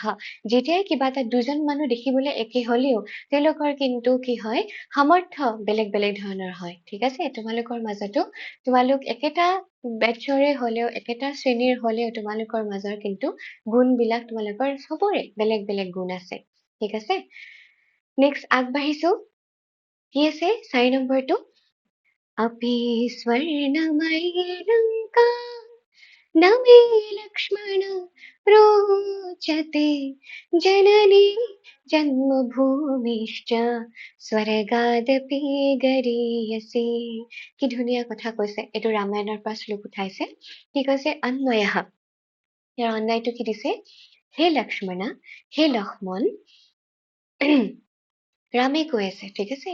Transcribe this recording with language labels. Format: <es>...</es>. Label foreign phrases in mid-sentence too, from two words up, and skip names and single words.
<as>যেতিয়াই কিবা এটা দুজন মানুহ দেখিবলৈ একে হলেও তেওঁলোকৰ কিন্তু কি হয়, সামৰ্থ্য বেলেগ বেলেগ ধৰণৰ হয়। ঠিক আছে, তোমালোকৰ মাজতো তোমালোক একেটা বেটছৰে হলেও, একেটা শ্ৰেণীৰ হলেও তোমালোকৰ মাজৰ কিন্তু গুণ বিলাক তোমালোকৰ চবৰে বেলেগ বেলেগ গুণ আছে। ঠিক আছে, নেক্সট আগবাঢ়িছো। কি আছে 4 নম্বৰটো?</as> <sa>अपि स्वर्णमयी लङ्का न मे लक्ष्मण रोचते जननी जन्मभूमिश्च स्वर्गादपि गरीयसी।</sa> <as>কি ধুনীয়া কথা কৈছে, এইটো ৰামায়ণৰ পৰা শ্লোক উঠাইছে। কি কৈছে? অন্বয়ঃ, ইয়াৰ অন্যায়টো কি দিছে? হে লক্ষ্মণা, হে লক্ষ্মণ, ৰামে কৈ আছে, ঠিক আছে?</as>